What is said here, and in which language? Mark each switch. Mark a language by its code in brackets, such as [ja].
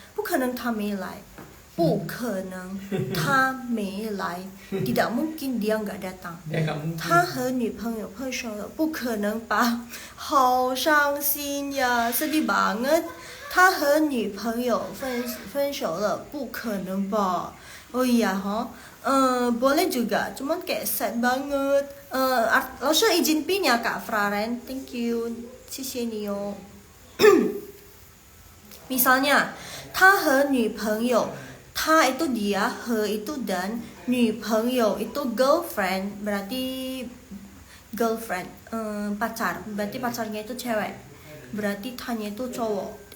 [zh] 不可能他没来，不可能他没来， [id] tidak mungkin dia nggak datang. [zh] 他和女朋友分手了，不可能吧？好伤心呀， [id] sedih banget. [zh] 他和女朋友分手了，不可能吧？ [id] Oh iya, boleh juga, cuman kayak sad banget. Langsung izin pin ya Kak Fraren, [en] thank you, [zh] 谢谢你哦。 [id] Misalnya, [zh] 他和女朋友， [id] 他 itu dia, 和 itu dan, 女朋友 itu girlfriend, berarti girlfriend, pacar, berarti pacarnya itu cewek, berarti tanya itu cowok.